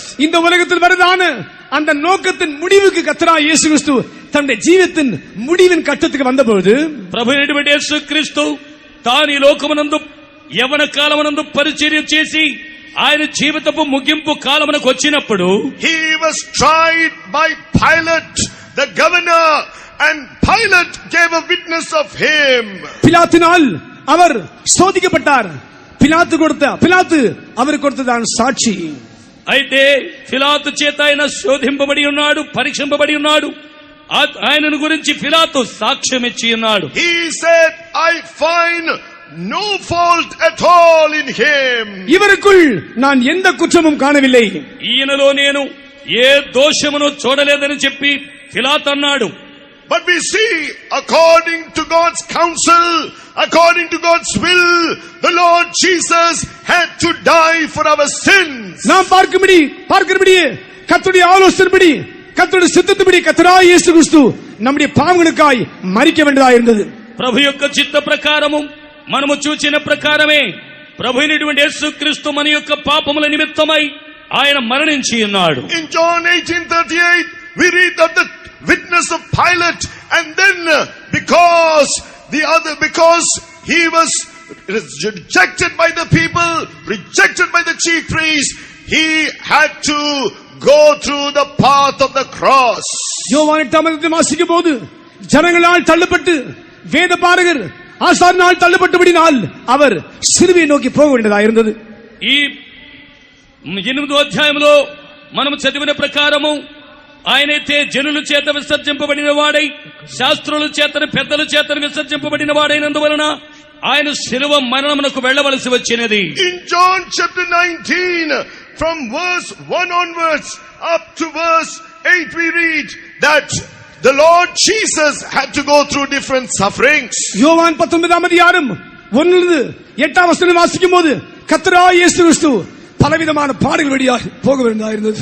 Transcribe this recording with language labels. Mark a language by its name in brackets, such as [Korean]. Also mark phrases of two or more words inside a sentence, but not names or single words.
[Tamil] இந்த உலகத்தில் வரதான அந்த நோக்கத்தின் முடிவுக்கு கர்த்தராகிய இயேசு கிறிஸ்து தன்னுடைய ஜீவிதத்தின் முடிவின் கட்டத்துக்கு வந்தபோது, [Telugu] ప్రభువైనటువంటి యేసుక్రీస్తు తాను ఈ లోకమునందు యవన కాలమునందు పరిచర్య చేసి ఆయన జీవితపు ముగింపు కాలమునకు వచ్చినప్పుడు [English] he was tried by Pilate, the governor, and Pilate gave a witness of him. [Tamil] பிலாத்தினால் அவர் சோதிக்கப்பட்டார். பிலாத்து அவருக்கு கொடுத்ததான் சாட்சி. [Telugu] అయితే ఫిలాతు చేత ఆయన శోధింపబడి ఉన్నాడు, పరీక్షింపబడి ఉన్నాడు. ఆయనను గురించి ఫిలాతు సాక్ష్యం ఇచ్చి ఉన్నాడు. [English] He said, I find no fault at all in him. [Tamil] இவருக்குள் நான் எந்த குற்றமும் காணவில்லை. [Telugu] ఈయనలో నేను ఏ దోషమును చూడలేదని చెప్పి ఫిలాతు అన్నాడు. [English] But we see, according to God's counsel, according to God's will, the Lord Jesus had to die for our sins. [Tamil] நாம் பார்க்கிறபடி கர்த்தருடைய ஆலோசனைப்படி, கர்த்தருடைய சித்தத்தின்படி கர்த்தராகிய இயேசு கிறிஸ்து நம்முடைய பாவங்களுக்காய் மரிக்க வேண்டியதாக இருந்தது. [Telugu] ప్రభు యొక్క చిత్త ప్రకారము మనము చూచిన ప్రకారమే ప్రభువైనటువంటి యేసుక్రీస్తు మన యొక్క పాపముల నిమిత్తమై ఆయన మరణించి ఉన్నాడు. [English] In John 18:38 we read that the witness of Pilate, and then because he was rejected by the people, rejected by the chief priests, he had to go through the path of the cross. [Tamil] யோவான் 8 வாசிக்கும் போது ஜனங்களால் தள்ளப்பட்டு வேதபாரகர் ஆசாரியனால் தள்ளப்பட்டபடினால் அவர் சிலுவையை நோக்கி போக வேண்டியதாக இருந்தது. [Telugu] ఈ 8వ అధ్యాయంలో మనము చదివిన ప్రకారము ఆయనైతే జనుల చేత విసర్జింపబడిన వాడై, శాస్త్రుల చేతను పెద్దల చేతను విసర్జింపబడిన వాడైనందువలన ఆయన శిలువ మరణమునకు వెళ్ళవలసి వచ్చినది. [English] In John chapter 19, from verse 1 onwards up to verse 8, we read that the Lord Jesus had to go through different sufferings. [Tamil] யோவான் 19 அதிகாரம் 1-8 வாசிக்கும் போது கர்த்தராகிய இயேசு கிறிஸ்து பலவிதமான பாடுகள் வழியாக போக வேண்டியதாக இருந்தது.